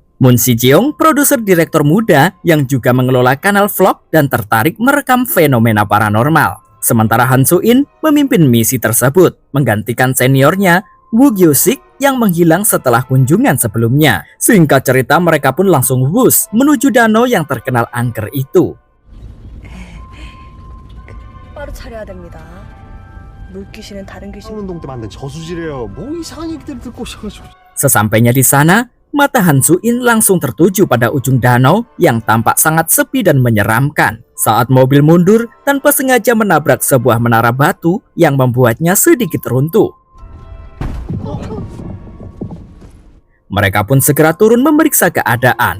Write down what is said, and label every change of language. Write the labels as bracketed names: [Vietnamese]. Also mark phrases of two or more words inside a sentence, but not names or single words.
[Indonesian] Moon Si-jeong, produser direktur muda yang juga mengelola kanal vlog dan tertarik merekam fenomena paranormal. Sementara Han Soo-in memimpin misi tersebut, menggantikan seniornya, Woo Gyo-sik yang menghilang setelah kunjungan sebelumnya. Singkat cerita, mereka pun langsung wush menuju danau yang terkenal angker itu. [Korean] 바로 차려야 됩니다. 물귀신은 다른 귀신. 운동 때 만든 저수지래요. 뭐 이상한 얘기들 듣고 오셔가지고. [Indonesian] Sesampainya di sana, mata Han Soo-in langsung tertuju pada ujung danau yang tampak sangat sepi dan menyeramkan. Saat mobil mundur, tanpa sengaja menabrak sebuah menara batu yang membuatnya sedikit runtuh. Mereka pun segera turun memeriksa keadaan.